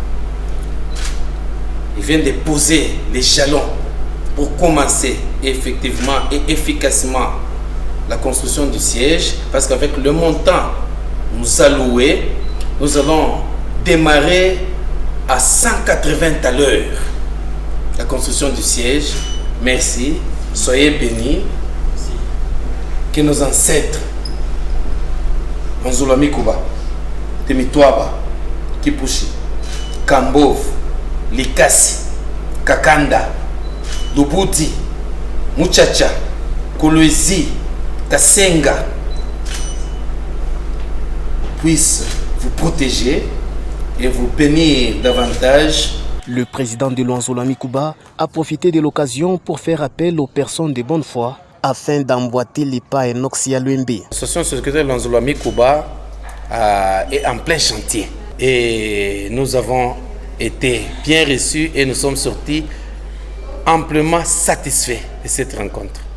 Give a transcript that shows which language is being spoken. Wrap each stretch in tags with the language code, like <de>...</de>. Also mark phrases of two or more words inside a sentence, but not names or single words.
<fr>Il vient de poser les jalons pour commencer effectivement et efficacement la construction du siège, parce qu'avec le montant nous alloué, nous allons démarrer à 180 à l'heure la construction du siège. Merci, soyez bénis, que nos ancêtres Lwanzolwami Kuba, Temitwaba, Kipushi, Kambov, Likasi, Kakanda, Lubuti, Muchacha, Kolwezi, Kasenga puissent vous protéger et vous bénir davantage. Le président de Lwanzolwami Kuba a profité de l'occasion pour faire appel aux personnes de bonne foi afin d'emboîter les pas à Enoch Sialwembe. L'association secrétaire de Lwanzolwami Kuba est en plein chantier et nous avons été bien reçus et nous sommes sortis amplement satisfaits de cette rencontre.</fr>